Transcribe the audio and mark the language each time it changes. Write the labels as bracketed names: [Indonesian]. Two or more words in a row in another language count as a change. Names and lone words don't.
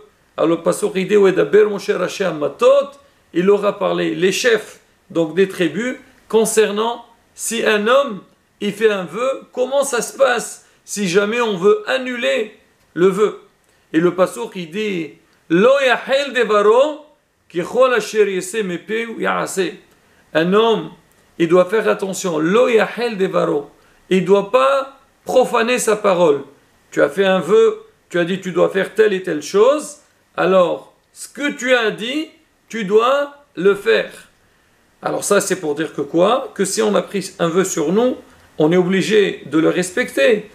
[French] Alors le pasuk dit [Hebrew] וידבר משה ראשי מטות, [French] il aura parlé les chefs donc des tribus concernant si un homme il fait un vœu, comment ça se passe si jamais on veut annuler le vœu. Et le pasuk il dit [Hebrew] לא יחל דברו כי כל אשר יצא מפיו יעשה. [French] Un homme il doit faire attention. [Hebrew] לא יחל דברו. [French] Il ne doit pas profaner sa parole. Tu as fait un vœu, tu as dit tu dois faire telle et telle chose. Alors, ce que tu as dit, tu dois le faire. Alors ça, c'est pour dire que quoi? Que si on a pris un vœu sur nous, on est obligé de le respecter.